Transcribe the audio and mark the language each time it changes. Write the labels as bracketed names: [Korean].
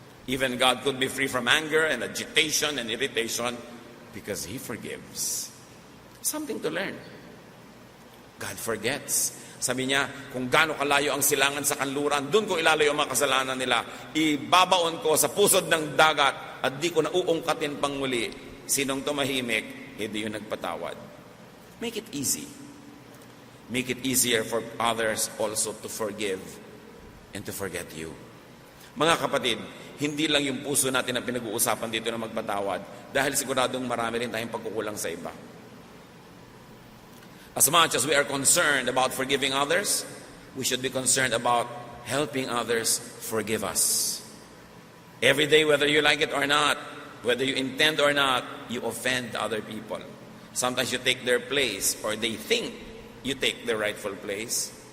[English] Even God could be free from anger and agitation and irritation because He forgives. Something to learn. God forgets. [Filipino] Sabi niya, kung gaano kalayo ang silangan sa kanluran, doon ko ilalayo ang mga kasalanan nila. Ibabaon ko sa pusod ng dagat at di ko na uungkatin pang muli. Sinong tumahimik, hindi yung nagpatawad. [English] Make it easy. Make it easier for others also to forgive and to forget you. [Filipino] Mga kapatid, hindi lang yung puso natin ang pinag-uusapan dito na magpatawad dahil siguradong marami rin tayong pagkukulang sa iba. [English] As much as we are concerned about forgiving others, we should be concerned about helping others forgive us. Every day, whether you like it or not, whether you intend or not, you offend other people. Sometimes you take their place or they think you take the rightful place.